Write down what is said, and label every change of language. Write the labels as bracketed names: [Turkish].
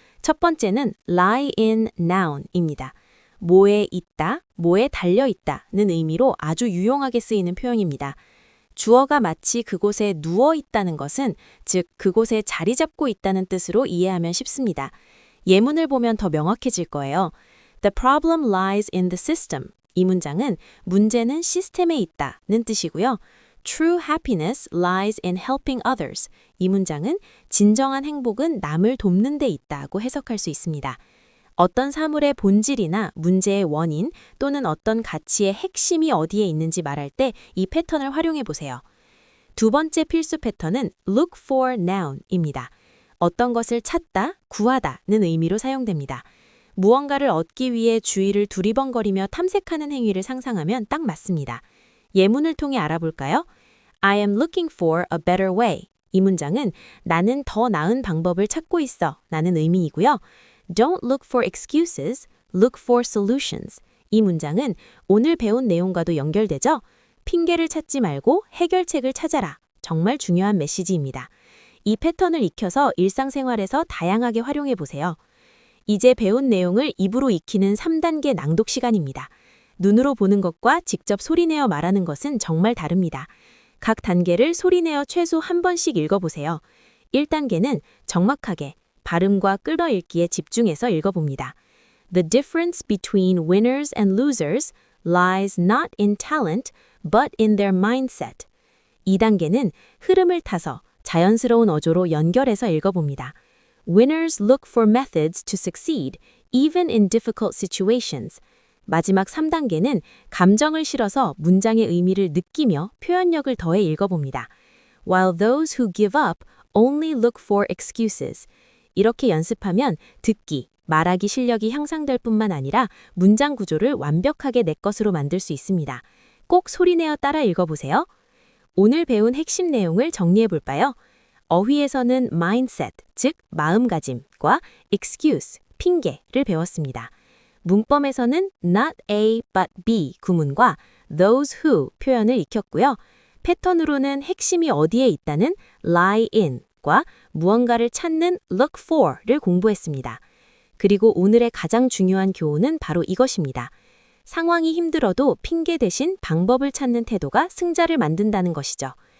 [Korean] 첫 번째는 [English] lie in noun [Korean] 입니다. 뭐에 있다, 뭐에 달려있다는 의미로 아주 유용하게 쓰이는 표현입니다. 주어가 마치 그곳에 누워 있다는 것은, 즉 그곳에 자리 잡고 있다는 뜻으로 이해하면 쉽습니다. 예문을 보면 더 명확해질 거예요. [English] The problem lies in the system. [Korean] 이 문장은 문제는 시스템에 있다는 뜻이고요. [English] True happiness lies in helping others. [Korean] 이 문장은 진정한 행복은 남을 돕는 데 있다고 해석할 수 있습니다. 어떤 사물의 본질이나 문제의 원인 또는 어떤 가치의 핵심이 어디에 있는지 말할 때 이 패턴을 활용해 보세요. 두 번째 필수 패턴은 [English] look for noun [Korean] 입니다. 어떤 것을 찾다, 구하다는 의미로 사용됩니다. 무언가를 얻기 위해 주위를 두리번거리며 탐색하는 행위를 상상하면 딱 맞습니다. 예문을 통해 알아볼까요? [English] I am looking for a better way. [Korean] 이 문장은 나는 더 나은 방법을 찾고 있어 라는 의미이고요. [English] Don't look for excuses, look for solutions. [Korean] 이 문장은 오늘 배운 내용과도 연결되죠? 핑계를 찾지 말고 해결책을 찾아라. 정말 중요한 메시지입니다. 이 패턴을 익혀서 일상생활에서 다양하게 활용해 보세요. 이제 배운 내용을 입으로 익히는 3단계 낭독 시간입니다. 눈으로 보는 것과 직접 소리내어 말하는 것은 정말 다릅니다. 각 단계를 소리내어 최소 한 번씩 읽어보세요. 1단계는 정확하게 발음과 끌어읽기에 집중해서 읽어봅니다. [English] The difference between winners and losers lies not in talent, but in their mindset. [Korean] 2단계는 흐름을 타서 자연스러운 어조로 연결해서 읽어봅니다. [English] Winners look for methods to succeed, even in difficult situations. [Korean] 마지막 3단계는 감정을 실어서 문장의 의미를 느끼며 표현력을 더해 읽어봅니다. [English] While those who give up only look for excuses. [Korean] 이렇게 연습하면 듣기, 말하기 실력이 향상될 뿐만 아니라 문장 구조를 완벽하게 내 것으로 만들 수 있습니다. 꼭 소리내어 따라 읽어보세요. 오늘 배운 핵심 내용을 정리해볼까요? 어휘에서는 mindset, 즉 마음가짐과 excuse, 핑계를 배웠습니다. 문법에서는 [English] not A but B [Korean] 구문과 [English] those who [Korean] 표현을 익혔고요. 패턴으로는 핵심이 어디에 있다는 [English] lie in [Korean] 과 무언가를 찾는 [English] look for [Korean] 를 공부했습니다. 그리고 오늘의 가장 중요한 교훈은 바로 이것입니다. 상황이 힘들어도 핑계 대신 방법을 찾는 태도가 승자를 만든다는 것이죠.